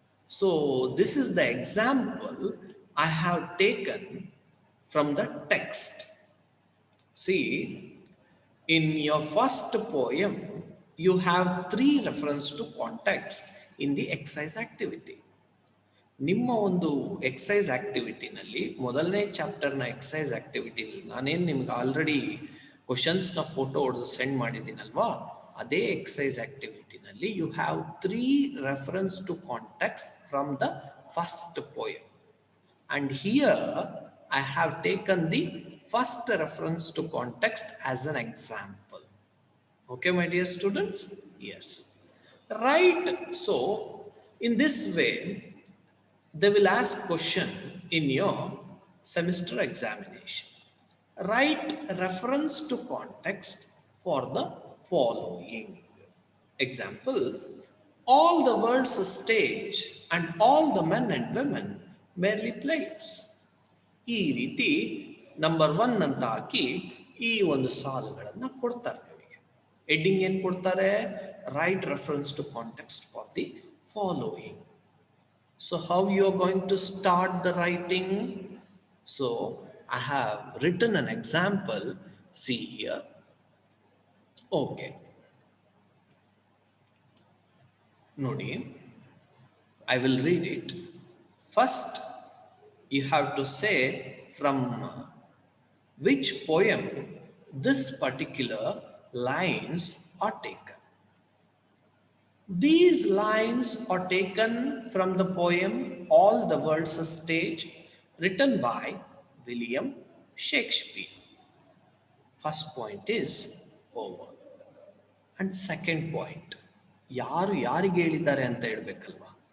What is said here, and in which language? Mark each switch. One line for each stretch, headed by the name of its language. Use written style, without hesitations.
English: So this is the example I have taken from the text. See, in your first poem, you have 3 reference to context in the exercise activity.
Kannada: ನಿಮ್ಮ ಒಂದು exercise ಆಕ್ಟಿವಿಟಿನಲ್ಲಿ, ಮೊದಲನೇ ಚಾಪ್ಟರ್ನ exercise ಆಕ್ಟಿವಿಟಿನಲ್ಲಿ ನಾನೇನು ನಿಮ್ಗೆ already ಕ್ವಶನ್ಸ್ನ photo ಹೊಡೆದು send ಮಾಡಿದ್ದೀನಲ್ವಾ, ಅದೇ exercise ಆಕ್ಟಿವಿಟಿನಲ್ಲಿ
English: You have 3 reference to context from the first poem. And here I have taken the first reference to context as an example. Okay, my dear students? Yes. Right. So, in this way, they will ask question in your semester examination. Write reference to context for the following. Example, all the world's a stage and all the men and women merely plays.
Kannada: ಈ ರೀತಿ number 1 ಅಂತ ಹಾಕಿ ಈ ಒಂದು ಸಾಲುಗಳನ್ನು ಕೊಡ್ತಾರೆ ನಿಮಗೆ. Heading ಏನು ಕೊಡ್ತಾರೆ?
English: Write reference to context for the following. So how you are going to start the writing? So I have written an example. See here. Okay,
Kannada: ನೋಡಿ,
English: I will read it. First, you have to say from which poem this particular lines are taken. These lines are taken from the poem All the World's a Stage, written by William Shakespeare. First point is over. And second point,
Kannada: ಯಾರು ಯಾರಿಗೆ ಹೇಳಿದ್ದಾರೆ ಅಂತ ಹೇಳ್ಬೇಕಲ್ವಾ.